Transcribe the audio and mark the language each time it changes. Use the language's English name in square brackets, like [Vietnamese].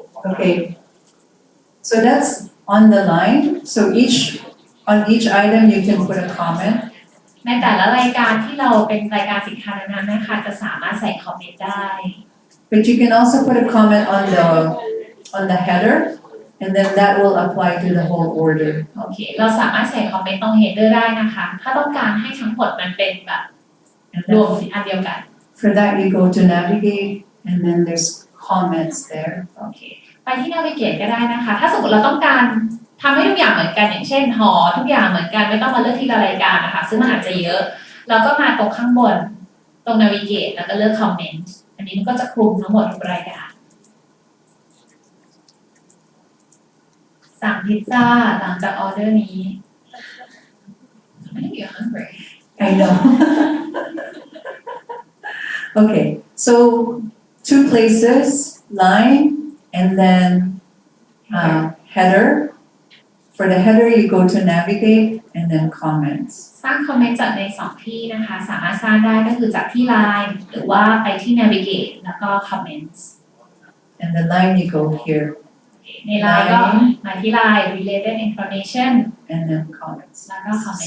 [English] Okay, so that's on the line. So on each item you can put a comment. [Thai] ในแต่ละรายการที่เราเป็นรายการสินค้านั้นๆนะคะจะสามารถใส่คอมเมนต์ได้ [English] But you can also put a comment on the header, and then that will apply to the whole order. [Thai] โอเคเราสามารถใส่คอมเมนต์ตรง header ได้นะคะถ้าต้องการให้ทั้งหมดมันเป็นแบบ [English] And [Thai] รวม [English] then [Thai] อันเดียวกัน [English] for that you go to navigate, and then there's comments there. [Thai] โอเคไปที่ navigate ก็ได้นะคะถ้าสมมติเราต้องการทำให้ทุกอย่างเหมือนกันอย่างเช่นห่อทุกอย่างเหมือนกันไม่ต้องมาเลือกทีละรายการนะคะซึ่งมันอาจจะเยอะเราก็มาตรงข้างบนตรง navigate แล้วก็เลือก comment อันนี้มันก็จะคลุมทั้งหมดทุกรายการสั่งพิซซ่าหลังจากออเดอร์นี้ [English] I think you're hungry I know. Okay, so 2 places, line, and then header. For the header, you go to navigate and then comments. [Thai] สร้างคอมเมนต์จากใน2ที่นะคะสามารถสร้างได้ก็คือจากที่ line หรือว่าไปที่ navigate แล้วก็ comments [English] And the line you go here [Thai] ในไลน์ก็มาที่ไลน์ related information [English] and then comments. [Thai] แล้วก็ comments